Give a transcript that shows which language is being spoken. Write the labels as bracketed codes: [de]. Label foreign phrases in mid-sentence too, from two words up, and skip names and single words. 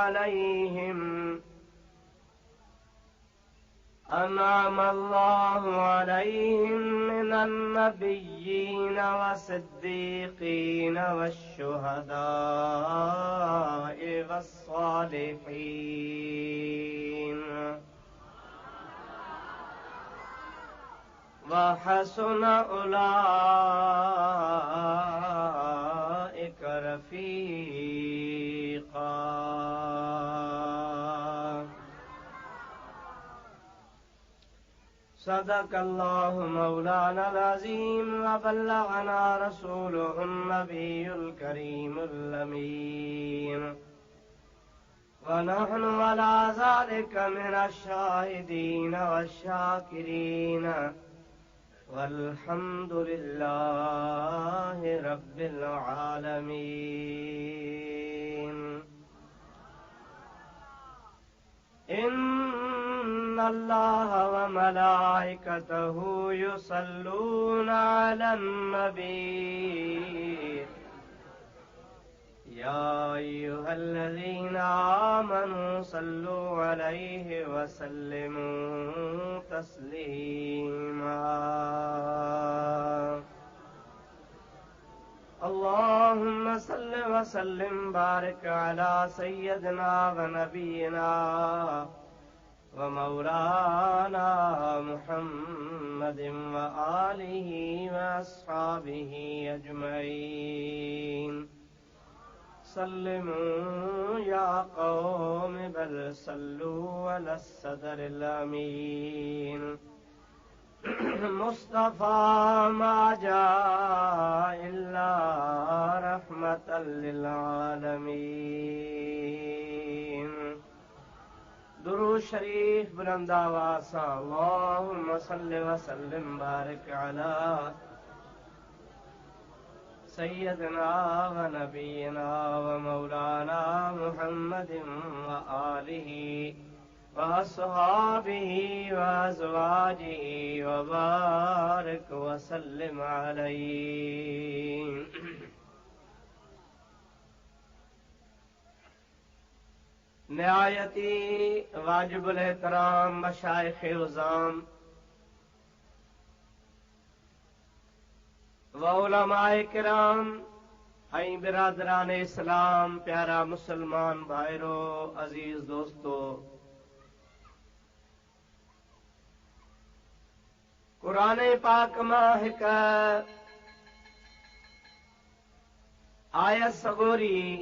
[ar] عليهم من النبيين والصديقين والشهداء والصالحين وحسن أولئك رفيقا صدق الله مولانا عظيم و بلّغنا رسوله النبي الكريم الأمين و نحن على ذلك من الشاهدين والشاكرين والحمد لله رب العالمين. إن الله و ملائكته يصلون على النبي يا أيها الذين آمنوا صلوا عليه و سلموا تسليما. اللهم صل و سلم بارك على سيدنا و نبينا و مولانا محمد و آله و أصحابه أجمعين. سلموا يا قوم بل صلوا على صدر الأمين. مصطفى ما جاء إلا رحمة للعالمين. [skr] درود شریف بلند آواز ساں [ar] اللهم صل و سلم بارك على سيدنا و نبينا و مولانا محمد و آله و أصحابه و أزواجه و بارك و سلم عليه. [ur] نہایتی واجب الاحترام مشائخ عظام و علمائے کرام [skr] ایں برادران اسلام، پیارا مسلمان بھائیرو، عزیز دوستو، قرآن پاک ماں ہک آیت سگوری